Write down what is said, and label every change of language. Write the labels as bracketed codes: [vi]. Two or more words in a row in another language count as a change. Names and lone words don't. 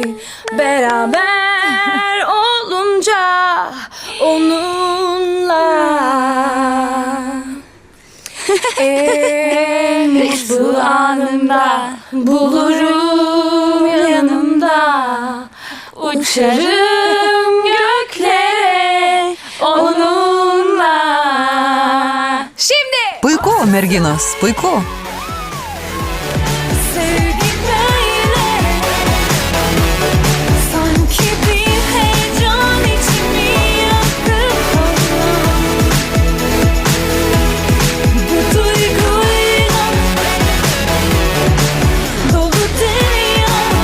[tr] Beraber olunca onunla en mutlu anımda bulurum yanımda. Uçarım göklere onunla. Şimdi [lt] Puiku, merginos, puiku. [tr] sevgi böyle sanki bir heyecan içimi yakıp kavrulur. Bu duyguyla dolu dünya.